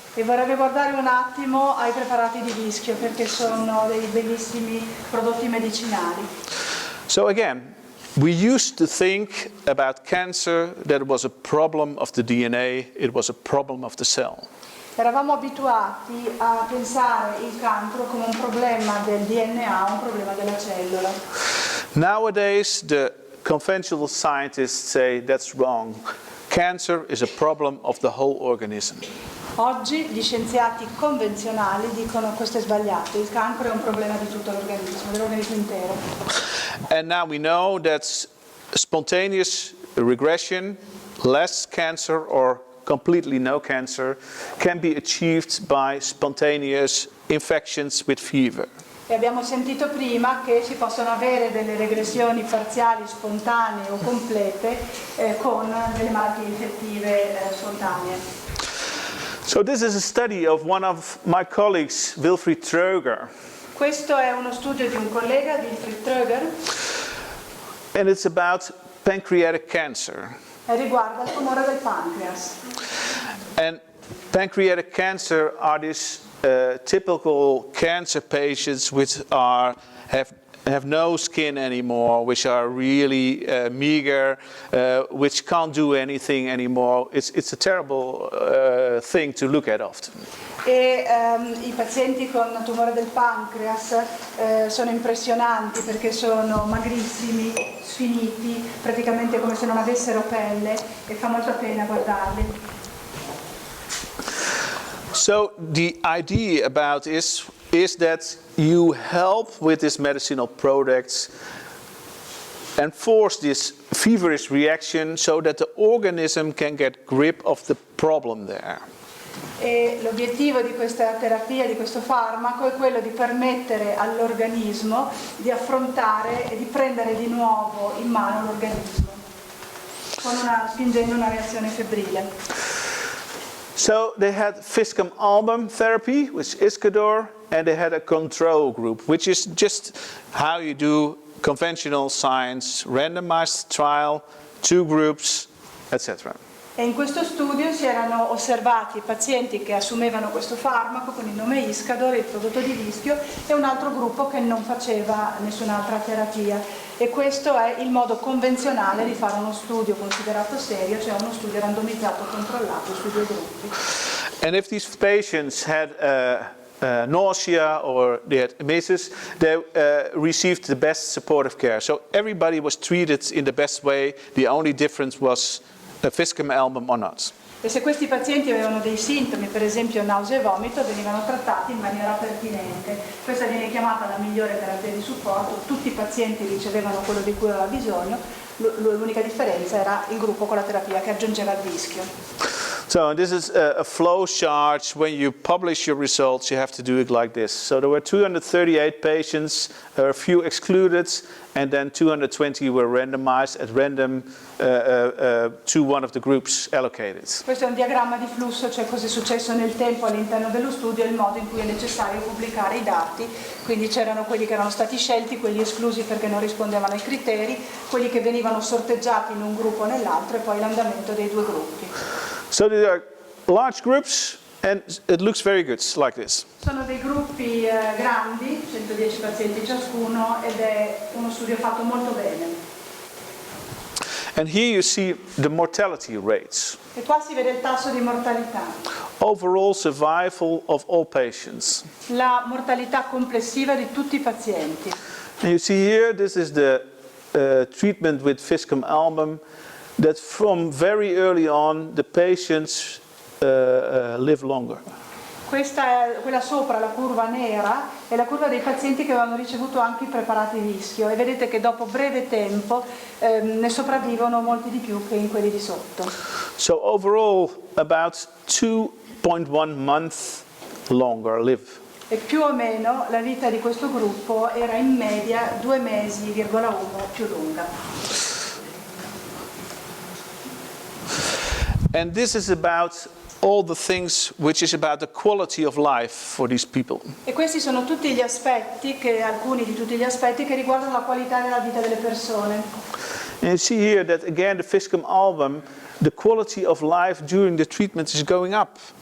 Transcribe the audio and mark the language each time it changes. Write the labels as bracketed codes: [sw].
[it] E vorrei guardare un attimo ai preparati di vischio, perché sono dei bellissimi prodotti medicinali. [en] So again, we used to think about cancer that it was a problem of the DNA, it was a problem of the cell. [it] Eravamo abituati a pensare il cancro come un problema del DNA, un problema della cellula. [en] Nowadays, the conventional scientists say that's wrong. Cancer is a problem of the whole organism. [it] Oggi gli scienziati convenzionali dicono questo è sbagliato, il cancro è un problema di tutto l'organismo, dell'organismo intero. [en] And now we know that spontaneous regression, less cancer or completely no cancer, can be achieved by spontaneous infections with fever. [it] E abbiamo sentito prima che si possono avere delle regressioni parziali, spontanee o complete con delle malattie infettive spontanee. [en] So this is a study of one of my colleagues, Wilfried Tröger. [it] Questo è uno studio di un collega, Wilfried Tröger, [en] And it's about pancreatic cancer. [it] e riguarda il tumore del pancreas. [en] And pancreatic cancer are these typical cancer patients which have no skin anymore, which are really meager, which can't do anything anymore. It's a terrible thing to look at often. [it] E i pazienti con tumore del pancreas sono impressionanti perché sono magrissimi, sfiniti, praticamente come se non avessero pelle, e fa molta pena guardarli. [en] So the idea about is that you help with these medicinal products enforce this feverish reaction so that the organism can get grip of the problem there. [it] E l'obiettivo di questa terapia, di questo farmaco, è quello di permettere all'organismo di affrontare e di prendere di nuovo in mano l'organismo. spingendo una reazione febbrile. [en] So they had Fiscum album therapy, which is Iscador, and they had a control group, which is just how you do conventional science, randomized trial, 2 groups, etc. [it] E in questo studio si erano osservati pazienti che assumevano questo farmaco con il nome Iscador, il prodotto di rischio, e un altro gruppo che non faceva nessun'altra terapia. E questo è il modo convenzionale di fare uno studio considerato serio, cioè uno studio randomizzato controllato sui 2 gruppi. [en] And if these patients had nausea or they had emesis, they received the best supportive care. So everybody was treated in the best way. The only difference was a Fiscum album or not. [it] E se questi pazienti avevano dei sintomi, per esempio nausea e vomito, venivano trattati in maniera pertinente. Questa viene chiamata la migliore terapia di supporto. Tutti i pazienti ricevevano quello di cui aveva bisogno, l'unica differenza era il gruppo con la terapia che aggiungeva il rischio. [en] So this is a flow chart. When you publish your results, you have to do it like this. So there were 238 patients, a few excluded, and then 220 were randomized at random to one of the groups allocated. [it] Questo è un diagramma di flusso, cioè cosa è successo nel tempo all'interno dello studio e il modo in cui è necessario pubblicare i dati. Quindi c'erano quelli che erano stati scelti, quelli esclusi perché non rispondevano ai criteri, quelli che venivano sorteggiati in un gruppo o nell'altro e poi l'andamento dei 2 gruppi. [en] So there are large groups and it looks very good, like this. [it] Sono dei gruppi grandi, 110 pazienti ciascuno, ed è uno studio fatto molto bene. [en] And here you see the mortality rates. [it] E qua si vede il tasso di mortalità. [en] Overall survival of all patients. [it] La mortalità complessiva di tutti i pazienti. [en] And you see here, this is the treatment with Fiscum album, that from very early on the patients live longer. [it] Quella sopra, la curva nera, è la curva dei pazienti che avevano ricevuto anche i preparati rischio e vedete che dopo breve tempo ne sopravvivono molti di più che in quelli di sotto. [en] So overall about 2.1 months longer live. [it] E più o meno la vita di questo gruppo era in media 2 mesi,1 più lunga. [en] And this is about all the things which is about the quality of life for these people. [it] E questi sono tutti gli aspetti, alcuni di tutti gli aspetti che riguardano la qualità della vita delle persone. [en] And you see here that again the Fiscum album, the quality of life during the treatment is going up.